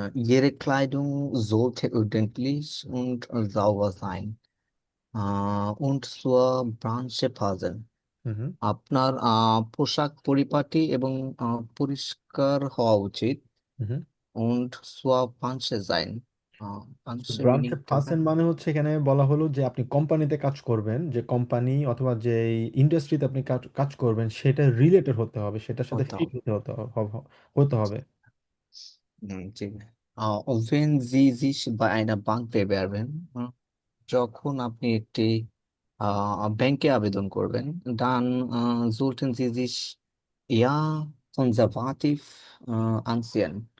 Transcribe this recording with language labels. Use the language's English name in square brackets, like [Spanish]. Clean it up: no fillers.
[German] Ihre Kleidung sollte ordentlich und sauber sein und zur Branche passen. [Bangla] হুম। আপনার পোশাক পরিপাটি এবং পরিষ্কার হওয়া উচিত। হুম। [German] und zur Branche sein. Branche [Bangla] ব্রাঞ্চে [English] meaning [Bangla] পার্সন মানে হচ্ছে এখানে বলা হলো যে আপনি কোম্পানিতে কাজ করবেন, যে কোম্পানি অথবা যে ইন্ডাস্ট্রিতে আপনি কাজ কাজ করবেন সেটা রিলেটেড হতে হবে, সেটার সাথে হতে ফিট হবে। হতে হবে। জি। [German] Wenn Sie sich bei einer Bank bewerben, [Bangla] যখন আপনি একটি ব্যাংকে আবেদন করবেন, [German] dann sollten Sie sich eher konservativ anziehen.